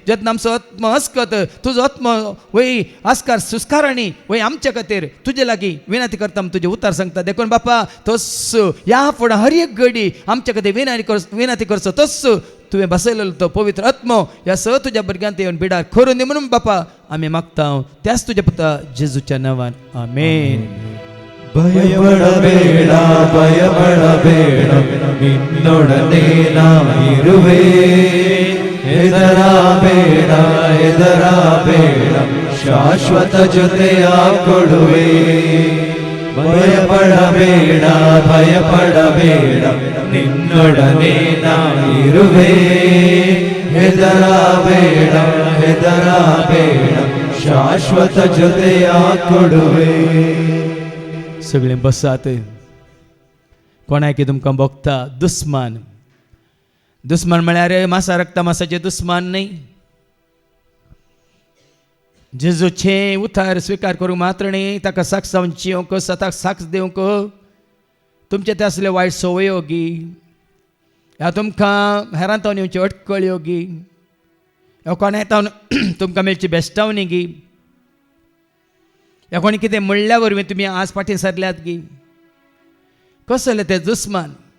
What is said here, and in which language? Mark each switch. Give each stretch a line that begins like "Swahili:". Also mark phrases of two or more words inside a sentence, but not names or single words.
Konkani: जेन्ना आमचो आत्मा आसकत तुजो आत्मा वय आस्कार सुस्कारांनी वय आमचे खातीर तुजे लागीं विनंती करता तुजे उतार सांगता. देखून बापा तस ह्या फुडें हर एक घडी आमचे खातीर विनंती करचो तस तुवें बसयलेलो तो पवित्र आत्मा ह्या स तुज्या भुरग्यांत येवन बिडार करून दी म्हणून बापा आमी मागता त्याच तुज्या पुता जेजूच्या नांवान आमेन.
Kannada: ಭಯಪಡಬೇಡ ಭಯಪಡಬೇಡ ನಿನ್ನೊಡನೆ ನಾನಿರುವೆ ಹೆದರಬೇಡ ಹೆದರಬೇಡ ಶಾಶ್ವತ ಜೊತೆಯ ಕೊಡುವೆ ಭಯಪಡಬೇಡ ಭಯಪಡಬೇಡ ನಿನ್ನೊಡನೆ ನಾನಿರುವೆ ಹೆದರಬೇಡ ಹೆದರಬೇಡ ಶಾಶ್ವತ ಜೊತೆಯ ಕೊಡುವೆ.
Konkani: सगळे बसात. कोणाक तुमकां भोगता दुस्मान. दुस्मान म्हळ्यार मासा रक्ता मासाचे दुस्मान न्ही. जेजूचे उतार स्विकार करूंक मात्र न्ही ताका साक्ष जावन जियोंक स्वताक साक्ष दिवंक तुमचे ते असले वायट संवयो गी ह्या तुमकां हेरांतावन येवची अटकळ्यो गी ह्या कोणायतावन तुमकां मेळची बेश्टावणी गी ह्या कोणी कितें म्हणल्या वरवीं तुमी आज फाटीं सरल्यात गी कसले ते दुस्मान.